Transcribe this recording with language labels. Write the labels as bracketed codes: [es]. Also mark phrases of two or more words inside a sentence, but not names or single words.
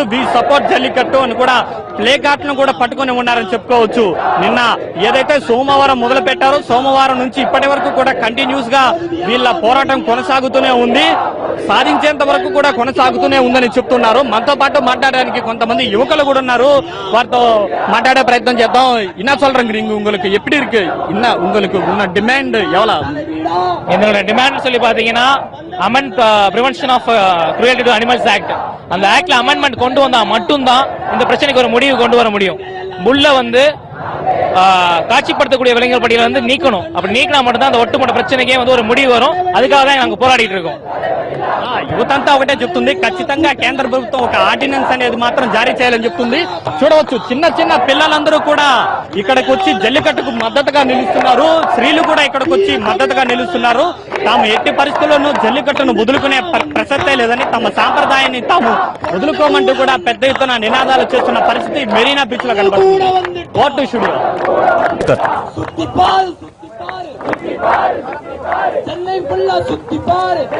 [en] we support [te] జల్లికట్టు అని కూడా ప్లే కార్డులను కూడా పట్టుకుని ఉన్నారని చెప్పుకోవచ్చు. నిన్న ఏదైతే సోమవారం మొదలు పెట్టారో, సోమవారం నుంచి ఇప్పటి వరకు కూడా కంటిన్యూస్ గా వీళ్ళ పోరాటం కొనసాగుతూనే ఉంది. సాధించేంత వరకు కూడా కొనసాగుతూనే ఉందని చెప్తున్నారు. మనతో పాటు మాట్లాడడానికి కొంతమంది యువకులు కూడా ఉన్నారు. వారితో మాట్లాడే ప్రయత్నం చేద్దాం. [ta] என்ன சொல்றீங்க உங்களுக்கு, எப்படி இருக்கு உங்களுக்கு உன்ன டிமாண்ட் எவ்வளவு? என்னோட டிமாண்ட் சொல்லி பாத்தீங்கன்னா பிரிவென்ஷன் ஆஃப் க்ரூயல்டி டு அனிமல்ஸ் ஆக்ட், அந்த ஆக்ட்ல அமெண்ட்மெண்ட் கொண்டு வந்தா மட்டும்தான் இந்த பிரச்சனைக்கு ஒரு முடிவு கொண்டு வர முடியும். முள்ள காட்சிப்படுத்தக்கூடிய விலங்குகள் பட்டியல நீக்கணும். அப்படி நீக்கினா மட்டும்தான் அந்த ஒட்டுமொத்த பிரச்சனைக்கே ஒரு முடிவு வரும். அதுக்காக தான் நாங்க போராடிட்டு இருக்கோம். [te] యువతంతా ఒకటే చెప్తుంది, ఖచ్చితంగా కేంద్ర ప్రభుత్వం ఒక ఆర్డినెన్స్ అనేది మాత్రం జారీ చేయాలని చెప్తుంది. చూడవచ్చు, చిన్న చిన్న పిల్లలందరూ కూడా ఇక్కడికి వచ్చి జల్లికట్టుకు మద్దతుగా నిలుస్తున్నారు. స్త్రీలు కూడా ఇక్కడికి వచ్చి మద్దతుగా నిలుస్తున్నారు. తాము ఎట్టి పరిస్థితుల్లోనూ జల్లికట్టును వదులుకునే ప్రసక్తే లేదని, తమ సాంప్రదాయాన్ని తాము వదులుకోమంటూ కూడా పెద్ద ఎత్తున నినాదాలు చేస్తున్న పరిస్థితి మెరీనా బీచ్ లో కనబడుతుంది. ఓటు స్టూడియో. [ta] சென்னை ஃபுல்லா சுத்தி பாரு.